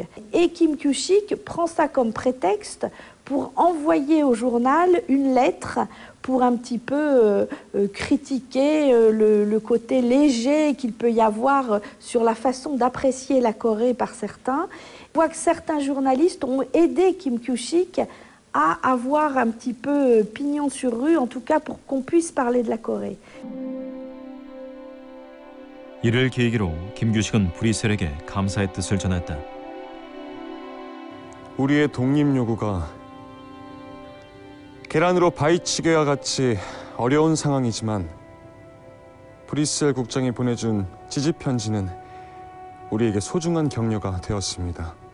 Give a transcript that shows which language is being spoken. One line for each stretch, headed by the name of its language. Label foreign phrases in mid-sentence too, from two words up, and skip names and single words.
French: Et Kim Kyu-sik prend ça comme prétexte pour envoyer au journal une lettre pour un petit peu critiquer le côté léger qu'il peut y avoir sur la façon d'apprécier la Corée par certains. On voit que certains journalistes ont aidé Kim Kyu-sik à avoir un petit peu pignon sur rue, en tout cas pour qu'on puisse parler de la Corée.
Korean: 이를 계기로 김규식은 브리셀에게 감사의 뜻을 전했다. 우리의 독립 요구가 계란으로 바위치기와 같이 어려운 상황이지만 브뤼셀 국장이 보내준 지지 편지는 우리에게 소중한 격려가 되었습니다.